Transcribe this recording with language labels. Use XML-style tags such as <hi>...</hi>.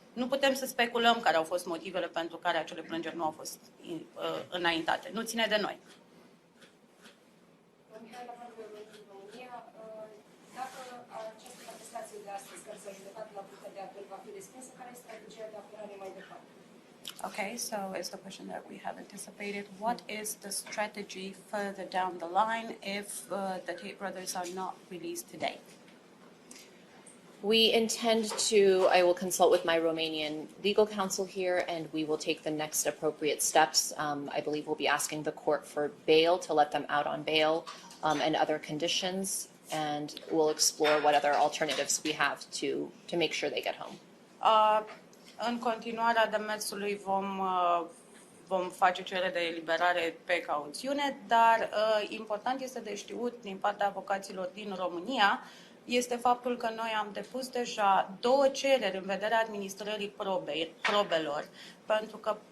<ro>Nu putem să speculăm care au fost motivele pentru care acele plângeri nu au fost înaintate. Nu ține de noi. Dacă această contestație de astăzi, care s-a judecat la Curtea de Apel, va fi respinsă, care este strategia de apărare mai departe?</ro> <en>Okay, so it's the question that we have anticipated. What is the strategy further down the line if the Tate brothers are not released today? We intend to, I will consult with my Romanian legal counsel here, and we will take the next appropriate steps. I believe we'll be asking the court for bail, to let them out on bail, and other conditions, and we'll explore what other alternatives we have to make sure they get home.</en> <ro>În continuarea demersului vom face cerere de eliberare pe cauțiune, dar important este de știut din partea avocaților din România este faptul că noi am depus deja 2 cereri în vederea administrării probelor, pentru că</ro>